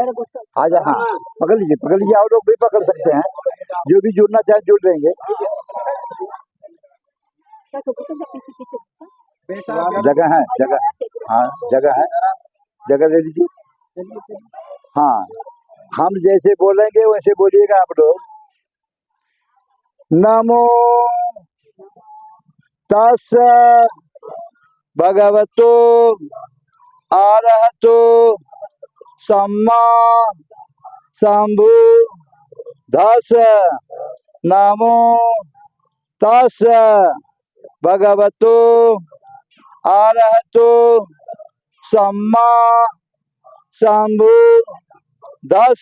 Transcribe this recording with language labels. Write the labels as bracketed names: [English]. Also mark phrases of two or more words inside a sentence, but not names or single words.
[Hindi] आजा, हाँ पकड़ लीजिए, और लोग भी पकड़ सकते हैं, जो भी जुड़ना चाहे जुड़ लेंगे। जगह है, जगह, हाँ जगह है, जगह दे दीजिए। हाँ, हम जैसे बोलेंगे वैसे बोलिएगा आप लोग। [Pali] नमो तस् भगवतो अरहतो सम्मा संबुद्धस्स। नमो तस् भगवतो अरहतो सम्मा संबुद्धस्स।